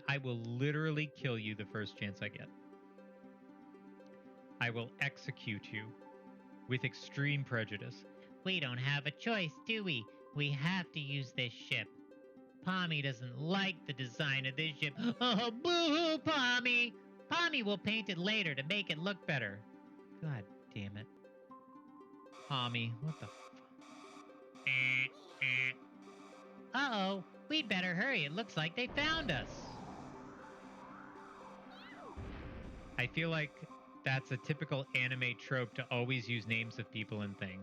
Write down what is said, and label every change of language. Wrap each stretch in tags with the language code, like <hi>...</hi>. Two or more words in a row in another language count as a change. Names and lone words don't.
<en>I will literally kill you the first chance I get. I will execute you with extreme prejudice. We don't have a choice, do we? We have to use this ship. Pommy doesn't like the design of this ship. Oh, boo-hoo, Pommy! Pommy will paint it later to make it look better. God damn it. Pommy, what the f... Uh-oh, we'd better hurry. It looks like they found us. I feel like that's a typical anime trope to always use names of people and things.</en>